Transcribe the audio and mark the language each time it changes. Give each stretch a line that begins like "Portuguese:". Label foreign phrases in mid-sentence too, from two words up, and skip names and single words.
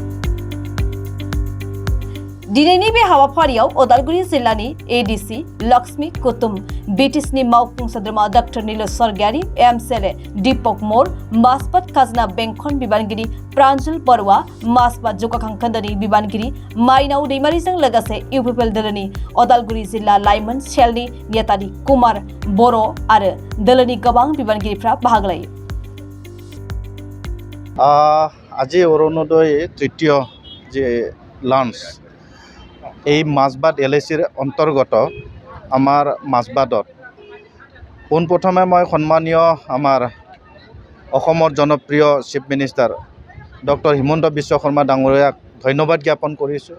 Bodo: दिनैनि बे हाबाफारियाव अदालगुरि जिल्लानि एडिसि लक्ष्मी कुतुम, बिटिसिनि मावफुं सोद्रोमा डॉ नील स्वर्गियारी, एमसीएलए दीपक मोर, माजबाद खाजोना बेंखन बिबानगिरि प्रान्जल बरुवा, माजबाद जौगाखां खोन्दोनि बिबानगिरि माइनाव दैमारीजों लोगोसे इउपिपिएल दोलोनि अदालगुरि जिल्ला लाइमोन सेलनि नेतानि कुमार बर' आरो दोलोनि गोबां बिबानगिरिफ्रा बाहागो लायो।
Assamese: আজি অৰুণোদয় তৃতীয় যে লঞ্চ এই মাজবাদ LICৰ অন্তৰ্গত আমাৰ মাজবাদত পোনপ্ৰথমে মই সন্মানীয় আমাৰ অসমৰ জনপ্ৰিয়
English: chief minister
Assamese: ডক্টৰ হিমন্ত বিশ্ব শৰ্মা ডাঙৰীয়াক ধন্যবাদ জ্ঞাপন কৰিছোঁ।